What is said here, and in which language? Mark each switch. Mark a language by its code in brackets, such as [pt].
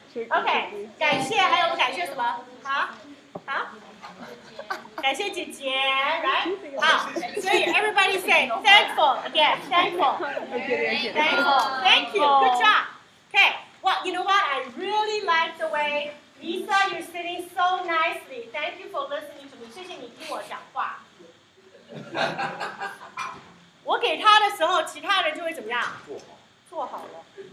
[zh] OK， 感谢，还有感谢什么？好，感谢姐姐 ，right？好，所以 [en] everybody say thankful again, thankful, thankful, thank you, good job. Okay, well, you know what? I really like the way Lisa, you're sitting so nicely. Thank you for listening to me. [zh] 谢谢你听我讲话。我给他的时候，其他人就会怎么样？做好了。